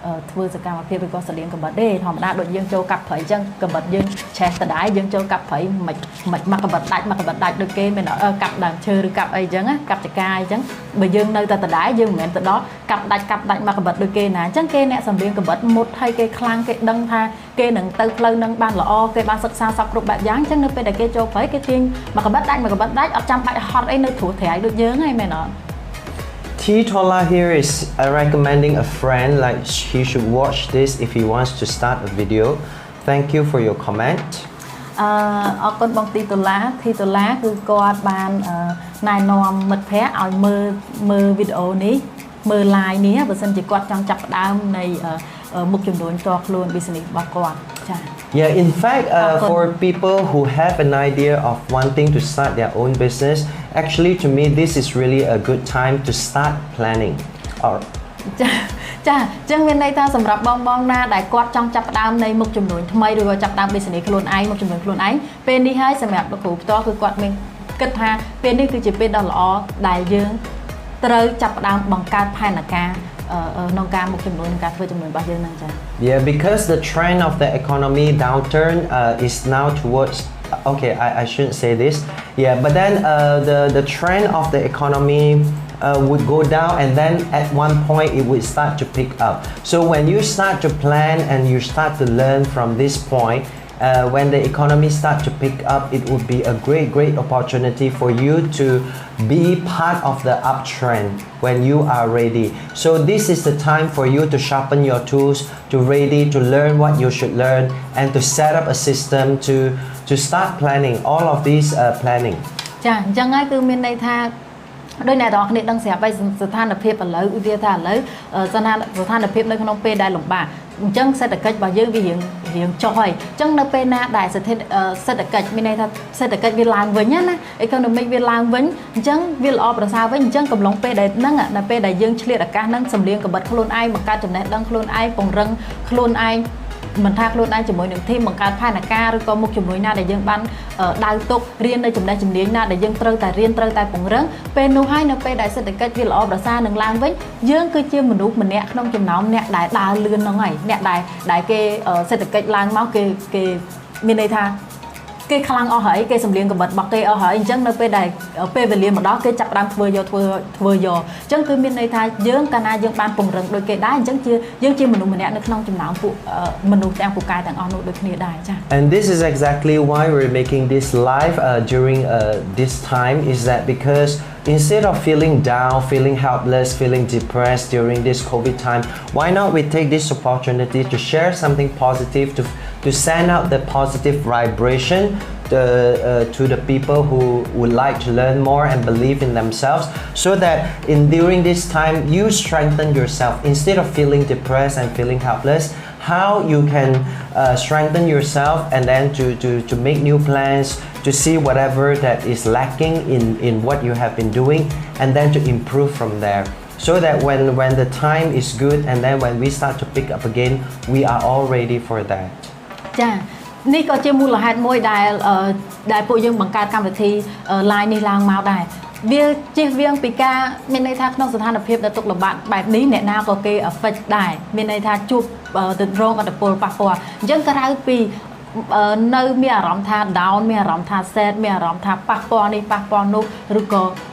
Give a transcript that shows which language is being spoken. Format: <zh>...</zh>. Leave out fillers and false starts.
<km>ធ្វើសកម្មភាពឬក៏សលៀងក្បិតទេធម្មតាដូចយើងចូលកាប់ព្រៃអញ្ចឹងក្បិតយើងឆេះដដែលយើងចូលកាប់ព្រៃមិនមកក្បិតដាច់ដូចគេមិនកាប់ដើមឈើឬកាប់អីអញ្ចឹងកាប់ចកាអញ្ចឹងបើយើងនៅតែដដែលយើងមិនមែនទៅដល់កាប់ដាច់មកក្បិតដូចគេណាអញ្ចឹងគេអ្នកសម្លៀងក្បិតមុតហើយគេខ្លាំងគេដឹងថាគេនឹងទៅផ្លូវនឹងបានល្អគេបានសិក្សាសពគ្រប់បែបយ៉ាងអញ្ចឹងនៅពេលដែលគេចូលព្រៃគេទាញមកក្បិតដាច់អត់ចាំបាច់ហត់អីនៅត្រួសត្រាយដូចយើងហ្នឹងមែនអត់</km> <en>Tola here is recommending a friend like he should watch this if he wants to start a video. Thank you for your comment.</en> <km>អរគុណបងទីតូឡាគឺគាត់បានណែនាំមិត្តភ័ក្តិឲ្យមើលវីដេអូនេះមើល live នេះបើសិនជាគាត់ចង់ចាប់ផ្ដើមនៃមុខជំនួញតខ្លួន business របស់គាត់ចា</km> <en>Yeah, in fact, for people who have an idea of wanting to start their own business, actually to me this is really a good time to start planning.</en> <km>ចាចឹងមានន័យថាសម្រាប់បងណាដែលគាត់ចង់ចាប់ផ្ដើមនៃមុខជំនួញថ្មីឬក៏ចាប់ផ្ដើម business ខ្លួនឯងមុខជំនួញខ្លួនឯងពេលនេះហើយសម្រាប់លោកគ្រូផ្ទាល់គឺគាត់មានគិតថាពេលនេះគឺជាពេលដ៏ល្អដែលយើងត្រូវចាប់ផ្ដើមបង្កើតផែនការក្នុងការមុខជំនួញក្នុងការធ្វើជំនួញរបស់យើងហ្នឹងចា</km> <en>Yeah, because the trend of the economy downturn is now towards okay, I shouldn't say this. Yeah, but then the trend of the economy would go down and then at one point it would start to pick up. So when you start to plan and you start to learn from this point, when the economy start to pick up, it would be a great opportunity for you to be part of the uptrend when you are ready. So this is the time for you to sharpen your tools, to ready to learn what you should learn, and to set up a system to start planning all of these planning.</en> <km>ចាអញ្ចឹងហើយគឺមានន័យថា ដោយអ្នកទាំងអស់គ្នាដឹងស្រាប់ហើយស្ថានភាពឥឡូវវាថាឥឡូវស្ថានភាពនៅក្នុងពេលដែលលំបាកអញ្ចឹងសេដ្ឋកិច្ចរបស់យើងវារៀងចុះហើយអញ្ចឹងនៅពេលណាដែលសេដ្ឋកិច្ចមានន័យថាសេដ្ឋកិច្ចវាឡើងវិញណា economic វាឡើងវិញអញ្ចឹងវាល្អប្រសើរវិញអញ្ចឹងកំឡុងពេលដែលហ្នឹងនៅពេលដែលយើងឆ្លៀតឱកាសហ្នឹងសម្លៀងកំបិតខ្លួនឯងបង្កើតចំណេះដឹងខ្លួនឯងពង្រឹងខ្លួនឯង មិនថាខ្លួនឯងជាមួយនឹងធីមបង្កើតផែនការឬក៏មុខជំនួយណាដែលយើងបានដៅទុករៀននៅចំណេះជំនាញណាដែលយើងត្រូវតែរៀនត្រូវតែពង្រឹងពេលនោះហើយនៅពេលដែលសេដ្ឋកិច្ចវាល្អប្រសើរនឹងឡើងវិញយើងគឺជាមនុស្សម្នាក់ក្នុងចំណោមអ្នកដែលដើរលឿនហ្នឹងហើយអ្នកដែលគេសេដ្ឋកិច្ចឡើងមកគេមានន័យថា គេខ្លាំងអស់ហើយគេសម្លៀងកំបិតរបស់គេអស់ហើយអញ្ចឹងនៅពេលដែលពេលវេលាមកដល់គេចាប់ផ្ដើមធ្វើយកអញ្ចឹងគឺមានន័យថាយើងកាលណាយើងបានពង្រឹងដូចគេដែរអញ្ចឹងយើងជាមនុស្សម្នាក់នៅក្នុងចំណោមពួកមនុស្សទាំងពូកែទាំងអស់នោះដូចគ្នាដែរចា៎</km> <en>And this is exactly why we're making this live during this time is that because instead of feeling down, feeling helpless, feeling depressed during this COVID time, why not we take this opportunity to share something positive, to send out the positive vibration to the people who would like to learn more and believe in themselves, so that during this time you strengthen yourself instead of feeling depressed and feeling helpless. How you can strengthen yourself and then to make new plans, to see whatever that is lacking in what you have been doing, and then to improve from there, so that when the time is good and then when we start to pick up again, we are all ready for that.</en> <km>ចានេះក៏ជាមូលហេតុមួយដែលពួកយើងបង្កើតកម្មវិធី live នេះឡើងមកដែរវាជិះវៀងពីការមានន័យថាក្នុងស្ថានភាពដែលទុក្ខលំបាកបែបនេះអ្នកណាក៏គេ affect ដែរមានន័យថាជួបទៅរងឥទ្ធិពលប៉ះពាល់អញ្ចឹងក្រៅពីនៅមានអារម្មណ៍ថា down មានអារម្មណ៍ថា sad មានអារម្មណ៍ថាប៉ះពាល់នេះប៉ះពាល់នោះឬក៏</km>